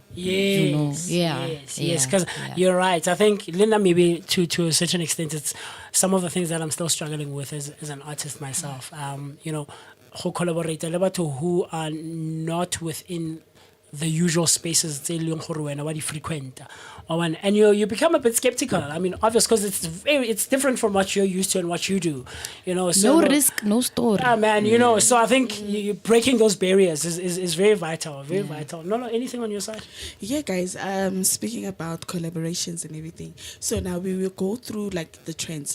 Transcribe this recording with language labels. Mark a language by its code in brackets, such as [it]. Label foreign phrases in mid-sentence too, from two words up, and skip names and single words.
[en] Yes. Yes. Because you're right. I think, Linda, maybe to a certain extent, it's some of the things that I'm still struggling with as an artist myself. Who collaborate who are not within the usual spaces [tn] tse leng gore wena wa di [en] frequent, and you become a bit skeptical. I mean, obvious, because it's different from what you're used to and what you do, so no risk, no story. Yeah, man. So I think you breaking those barriers is very vital. Vital. No, anything on your side? Yeah, guys. Speaking about collaborations and everything, so now we will go through like the trends.